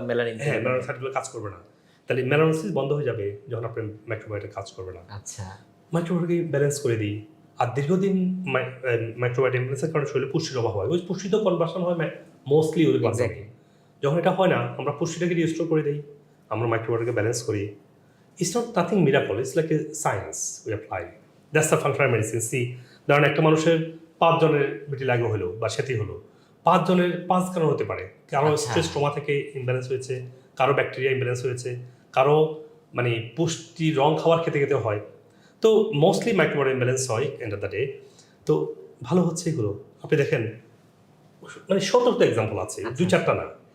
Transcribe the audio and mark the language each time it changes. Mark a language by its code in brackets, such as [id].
[bn] মেলানোসাইটগুলো কাজ করবে না, তাহলে মেলানোসিস বন্ধ হয়ে যাবে যখন আপনার মাইক্রোবায়োটা কাজ করবে না। আচ্ছা, মাইক্রোবায়োটাকে ব্যালেন্স করে দিই। আর দীর্ঘদিন মাইক্রোবায়োটা ইমব্যালেন্সের কারণে শরীরে পুষ্টির অভাব হয়, ওই পুষ্টি তো কনভার্সন হয় মোস্টলি ওদের মাধ্যমে। যখন এটা হয় না, আমরা পুষ্টিটাকে রিস্টোর করে দিই, আমরা মাইক্রোবায়োটাকে ব্যালেন্স করি। [en] It's not nothing miracle, it's like a science we apply. That's the functional medicine. [bn] See, ধরেন একটা মানুষের 5 জনের ভিটিলিগো হলো বা সেটি হলো, 5 জনের 5 কারণ হতে পারে। কারো স্ট্রেস ট্রমা থেকে ইমব্যালেন্স হয়েছে, কারো ব্যাকটেরিয়া ইমব্যালেন্স হয়েছে, কারো মানে পুষ্টি রং খাবার খেতে খেতে হয়। তো মোস্টলি মাইক্রোবায়োটা ইমব্যালেন্স হয় [en] End of the day. [bn] তো ভালো হচ্ছে এগুলো, আপনি দেখেন মানে শত এক্সাম্পল আছে, 2-4টা না।